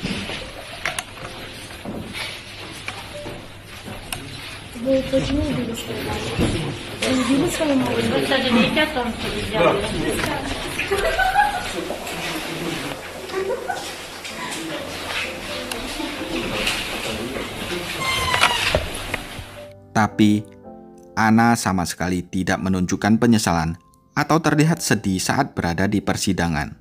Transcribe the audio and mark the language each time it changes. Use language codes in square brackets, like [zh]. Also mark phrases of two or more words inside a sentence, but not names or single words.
[ru] Вы почему убили свою маму? Вы убили свою маму? Вы сожалеете о том, что вы сделали? [id] Tapi, Anna sama sekali tidak menunjukkan penyesalan atau terlihat sedih saat berada di persidangan.